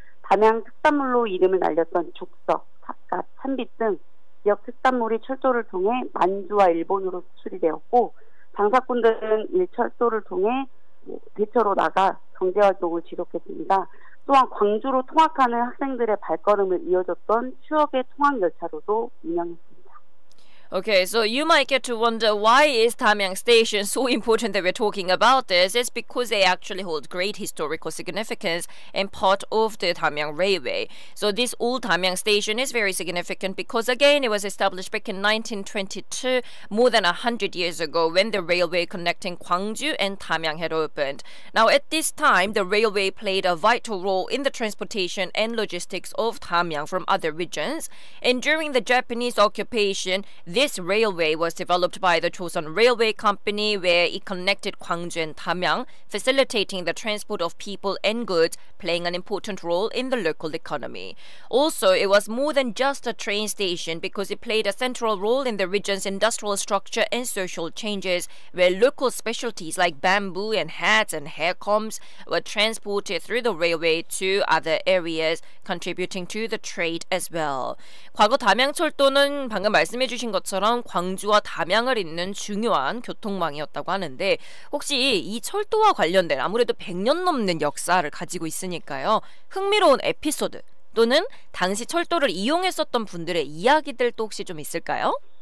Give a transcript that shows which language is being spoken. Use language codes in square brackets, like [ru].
[ko] 담양 특산물로 이름을 날렸던 족석, 삿갓, 찬빛 등 지역 특산물이 철도를 통해 만주와 일본으로 수출이 되었고, 장사꾼들은 이 철도를 통해 대처로 나가 경제활동을 지속했습니다. 또한 광주로 통학하는 학생들의 발걸음을 이어줬던 추억의 통학열차로도 유명했습니다. [en] Okay, so you might get to wonder why is Damyang Station so important that we're talking about this. It's because they actually hold great historical significance and part of the Damyang Railway. So this old Damyang Station is very significant because again it was established back in 1922, more than 100 years ago when the railway connecting Gwangju and Damyang had opened. Now at this time, the railway played a vital role in the transportation and logistics of Damyang from other regions. And during the Japanese occupation, this railway was developed by the Joseon Railway Company, where it connected Gwangju and Damyang, facilitating the transport of people and goods, playing an important role in the local economy. Also, it was more than just a train station because it played a central role in the region's industrial structure and social changes, where local specialties like bamboo and hats and hair combs were transported through the railway to other areas, contributing to the trade as well. [ko] 과거 담양철도는 방금 말씀해 주신 것처럼 광주와 담양을 잇는 중요한 교통망이었다고 하는데, 혹시 이 철도와 관련된 아무래도 100년 넘는 역사를 가지고 있으니까요, 흥미로운 에피소드 또는 당시 철도를 이용했었던 분들의 이야기들도 혹시 좀 있을까요?